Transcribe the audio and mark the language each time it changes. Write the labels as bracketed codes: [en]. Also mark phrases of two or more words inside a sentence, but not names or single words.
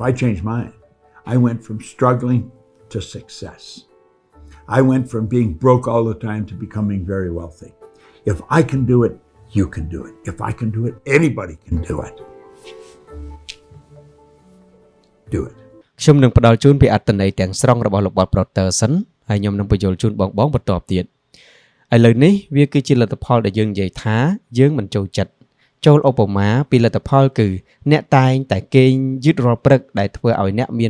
[en] I changed mine. I went from struggling to success. I went from being broke all the time to becoming very wealthy. If I can do it, you can do it. If I can do it, anybody can do it. Do it. [km] ខ្ញុំនឹងផ្ដល់ជូនពីអត្ថន័យទាំងស្រុងរបស់លោកបត Protterson ហើយខ្ញុំនឹងបញ្យល់ជូនបងបន្តទៀតឥឡូវនេះវាគឺជាលទ្ធផលដែលយើងនិយាយថាយើងមិនចូលចិត្តចូលឧបមាពីលទ្ធផលគឺអ្នកតែងតែគេងយឺតរាល់ព្រឹកដែលធ្វើឲ្យអ្នកមាន